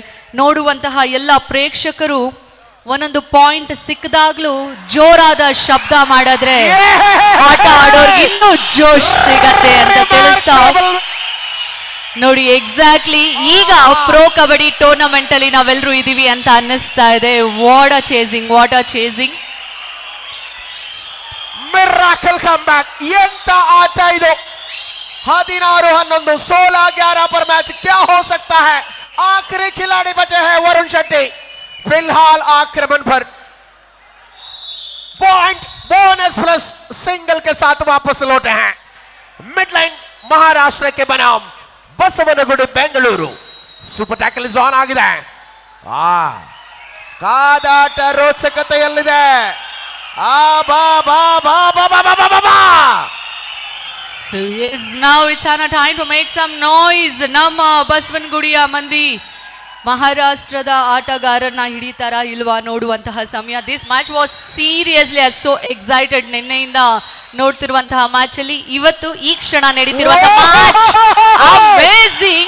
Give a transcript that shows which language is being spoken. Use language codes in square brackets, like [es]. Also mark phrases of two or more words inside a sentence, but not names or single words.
[kn] ನೋಡುವಂತಹ ಎಲ್ಲ ಪ್ರೇಕ್ಷಕರು ಒಂದೊಂದು ಪಾಯಿಂಟ್ ಸಿಕ್ಕದಾಗ್ಲೂ ಜೋರಾದ ಶಬ್ದ ಮಾಡಿದ್ರೆ ಆಟ ಆಡೋರ್ಗೆ ಇನ್ನೂ ಜೋಶ್ ಸಿಗತ್ತೆ ಅಂತ ತಿಳಿಸ್ತಾ ನೋಡಿ. ಎಕ್ಸಾಕ್ಟ್ಲಿ ಈಗ ಪ್ರೋ ಕಬಡ್ಡಿ ಟೂರ್ನಮೆಂಟ್ ಅಲ್ಲಿ ನಾವೆಲ್ಲರೂ ಇದೀವಿ ಅಂತ ಅನ್ನಿಸ್ತಾ ಇದೆ. [en] What a chasing Miracle comeback. [kn] ಎಂತ ಆಟ ಇದು! [hi] 16-11 16-11 पर मैच क्या हो सकता है? आखिरी खिलाड़ी बचे हैं वरुण शेट्टी. फिलहाल आक्रमण पर [en] point bonus plus single [hi] के साथ वापस लौटे हैं मिडलाइन महाराष्ट्र के बनाम बसवनगुडी बेंगलुरु. [en] super tackle zone [kn] ಆಗಿದೆ. ಕಾದಾಟ ರೋಚಕತೆಯಲ್ಲಿದೆ. ಬಾ ಬಾ ಬಾ ಬಾ ಬಾ ಬಾ ಬಾ ಬಾ. [en] So yes, now it's on a time to make some noise. [kn] ನಮ್ಮ ಬಸವನಗುಡಿಯ ಮಂದಿ ಮಹಾರಾಷ್ಟ್ರದ ಆಟಗಾರರನ್ನ ಹಿಡಿತಾರ ಇಲ್ವಾ ನೋಡುವಂತಹ ಸಮಯ. [en] This match was seriously so excited. [kn] ನಿನ್ನೆಯಿಂದ ನೋಡ್ತಿರುವಂತಹ ಮ್ಯಾಚ್ ಅಲ್ಲಿ ಇವತ್ತು ಈ ಕ್ಷಣ ನಡೀತಿರುವಂತಹ [en] match amazing.